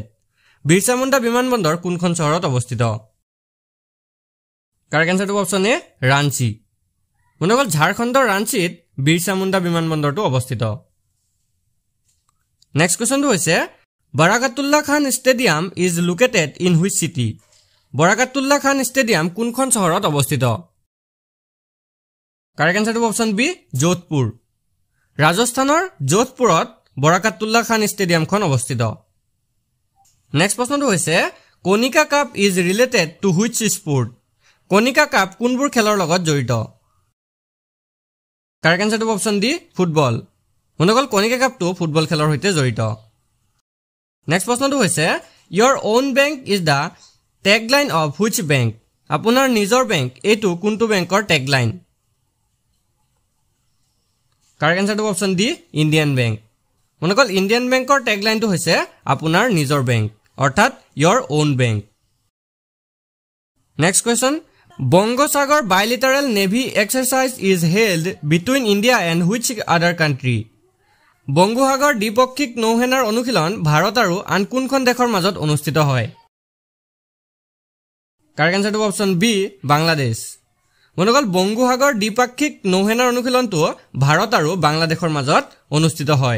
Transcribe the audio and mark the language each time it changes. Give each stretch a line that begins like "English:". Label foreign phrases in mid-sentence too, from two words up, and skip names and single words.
Assamese: বিৰছা মুণ্ডা বিমানবন্দৰ কোনখন চহৰত অৱস্থিত?
English: correct answerটো option A
Assamese: ৰাঞ্চি। মনগল ঝাৰখণ্ডৰ ৰাঞ্চিত বিৰছা মুণ্ডা বিমানবন্দৰটো অৱস্থিত।
English: next questionটো হৈছে বাৰাকাতুল্লাহ খান ষ্টেডিয়াম is located in which city?
Assamese: বাৰাকাতুল্লাহ খান ষ্টেডিয়াম কোনখন চহৰত অৱস্থিত?
English: correct answerটো option B
Assamese: যোধপুৰ। ৰাজস্থানৰ যোধপুৰত বাৰাকাতুল্লাহ খান ষ্টেডিয়ামখন অৱস্থিত। নেক্সট প্ৰশ্নটো হৈছে
English: কনিকা কাপ is related to which sport?
Assamese: কনিকা কাপ কোনবোৰ খেলৰ লগত জড়িত?
English: correct answerটো option D
Assamese: ফুটবল। মনগল কনিকা কাপটো ফুটবল খেলৰ সৈতে জড়িত। নেক্সট প্ৰশ্নটো হৈছে
English: your own bank is the tagline of which bank?
Assamese: আপোনাৰ নিজৰ বেংক এইটো কোনটো বেংকৰ টেগলাইন?
English: correct answerটো option D
Assamese: ইণ্ডিয়ান বেংক। মনগল ইণ্ডিয়ান বেংকৰ টেগলাইনটো হৈছে আপোনাৰ নিজৰ বেংক অৰ্থাৎ
English: your own bank। next question বংগোসাগৰ bilateral navy exercise is held between India and which other country?
Assamese: বংগোসাগৰ দ্বিপাক্ষিক নৌসেনাৰ অনুশীলন ভাৰত আৰু আন কোনখন দেশৰ মাজত অনুষ্ঠিত হয়?
English: correct answerটো option B
Assamese: বাংলাদেশ। মনগল বংগোসাগৰ দ্বিপাক্ষিক নৌসেনাৰ অনুশীলনটো ভাৰত আৰু বাংলাদেশৰ মাজত অনুষ্ঠিত হয়।